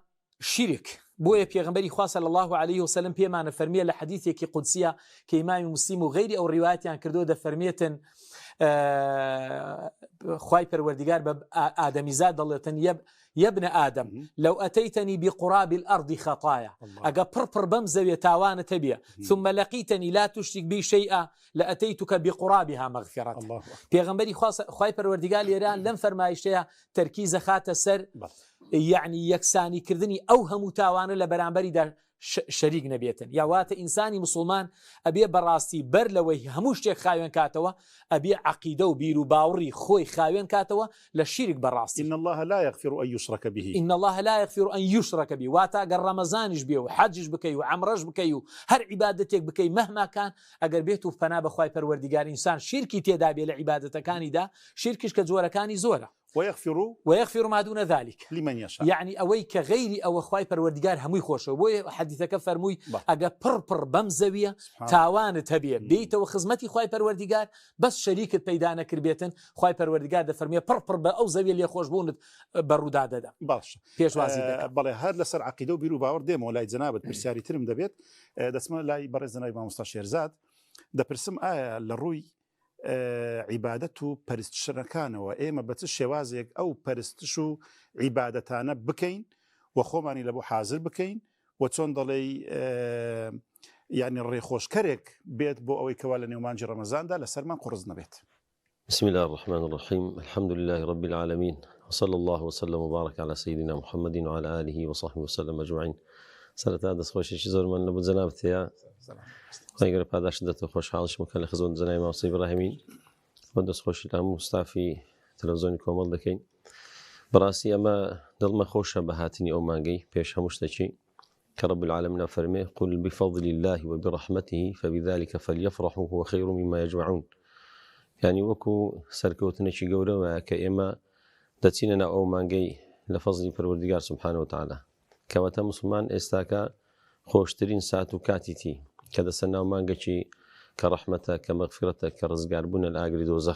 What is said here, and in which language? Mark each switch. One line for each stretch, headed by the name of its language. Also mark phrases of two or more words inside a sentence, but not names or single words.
Central Kurdish: لە شیرک بۆیە پێغەمبەری خوا
Arabic: صلی الله عليه وسلم
Central Kurdish: پێمانە فەرمیە لە حەدیثێکی قودسیە کە ئیمامی موسلیم و غەیری ئەو ڕیوایەتیان کردو دەفەرمێتن خوای پەروەردگار بە ئادەمیزاد دەڵێتن
Arabic: یەبنە ئادەم لەو ئەتەیتەنی بقراب الأرض خەطایا
Central Kurdish: ئەگە پڕ بەم زەویە تاوانت هەبێ
Arabic: ثم لەقیتەنی لا تشرك بی شەیئا لأتەیتوکە بقرابها مەغفرەت.
Central Kurdish: پێغەمبەری خوای پەروەردگار لێران لەم فەرمایشەیە تەرکیزە خاتە سەر یعنی یەکسانیکردنی ئەو هەموو تاوانە لە بەرامبەریدا شەریک نەبێتن. یاواتە ئینسانی مسلمان ئەبێ بەڕاستی بەر لەوەی هەموو شتێک خاوێن کاتەوە ئەبێ عەقیدە و بیر و باوەڕی خۆی خاوێن کاتەوە لە شیرک بەڕاستی.
Arabic: إن الله لا يغفر أن يشرك به. إن الله لا يغفر أن يشرك به.
Central Kurdish: واتا ئەگەر ڕەمەزانیش بێ و حەجش بکەی و عەمرەش بکەی و هەر عیبادەتێک بکەی
Arabic: مەهما کان
Central Kurdish: ئەگەر بێت و پەنا بەخوای پەروەردگار ئینسان شیرکی تێدا بێ لە عیبادەتەکانیدا شیرکش کە جۆرەکانی زۆرە.
Arabic: ويغفر ما دون ذلك لمن يشاء.
Central Kurdish: يعني ئەوەی کە غەیری ئەوە خوای پەروەردگار هەمووی خۆشەوە. بۆیە حەدیثەکە فەرمووی ئەگە پڕ بەم زەویە تاوانت هەبێ بیتەوە خزمەتی خوای پەروەردگار بەس شەریکت پەیدا نەکردبێتن خوای پەروەردگار دەفەرمێ پڕ بە ئەو زەویە لێ خۆشبوونت بەڕوودا دەدا. باش پێشوازی دەکەم. بەڵێ هەر لەسەر عەقیدە و بیر و باوەڕ دێمەوە لای جەنابەت پرسیاری ترم دەبێت. دەچمە لای بەڕێز جەنابی مامۆستا شێرزاد دەپرسم ئایا لە ڕووی عیبادەت و پەرستشەکانەوە ئێمە بە چ شێوازێک ئەو پەرستش و عیبادەتانە بکەین و خۆمانی لە بۆ حازر بکەین و چۆن دەڵێ یعنی ڕێخۆشکەرێک بێت بۆ ئەوەی کەوا لە نێومانجی ڕەمەزاندا لەسەرمان قورس نەبێت.
Arabic: بسم الله الرحمن الرحيم الحمد لله رب العالمين وصلى الله وسلم وبارك على سيدنا محمد وعلى آله وصحبه وسلم أجمعين.
Central Kurdish: سرەتا دەستخۆشێکی زۆرمان لە بۆ جەنابەتەیە خۆیگەرە پاداش دەتە خۆشحاڵش مکە لە خزمەت جەنابی مامۆستا ئیبراهیمی بۆ دەستخۆشی لە هەموو ستافی تەلەڤیزیۆنی کۆمەڵ دەکەین. بەڕاستی ئەمە دڵمە خۆشە بە هاتنی ئەو مانگەی پێش هەموو شتێکی کە رب العالمین فەرمێ
Arabic: قل بفضل الله وبرحمته فبذلك فليفرحوا هو خير مما يجمعون.
Central Kurdish: يعني وەکو سەرکەوتنێکی گەورەوە کە ئێمە دەچینە ناو ئەو مانگەی لە فەزلی پەروەردگار
Arabic: سبحانه وتعالى
Central Kurdish: کەواتە مسلمان ئێستاکە خۆشترین سات و کاتیتی کە دەسەر ناو مانگەکی کە ڕەحمەتە کە مەغفرەتە کە ڕزگاربوونە لە ئاگری دۆزەخ.